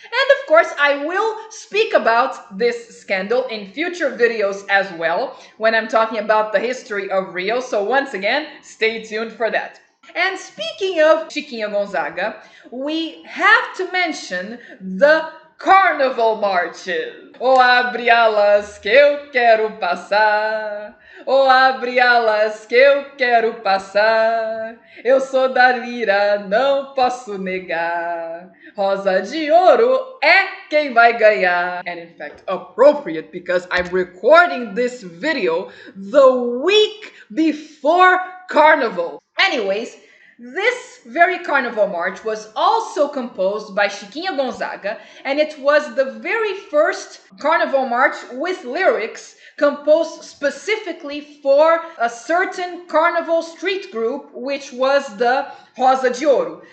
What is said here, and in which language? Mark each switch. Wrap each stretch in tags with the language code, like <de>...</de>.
<en>And of course, I will speak about this scandal in future videos as well when I'm talking about the history of Rio. So once again, stay tuned for that. And speaking of Chiquinha Gonzaga, we have to mention the carnival marches.</en> <pt>Oh, abre alas que eu quero passar. Oh, abre alas que eu quero passar. Eu sou da lira, não posso negar. Rosa de ouro é quem vai ganhar.</pt> <en>And in fact, appropriate because I'm recording this video the week before Carnival. Anyways, this very carnival march was also composed by Chiquinha Gonzaga, and it was the very first carnival march with lyrics composed specifically for a certain carnival street group, which was the Rosa de Ouro.</en>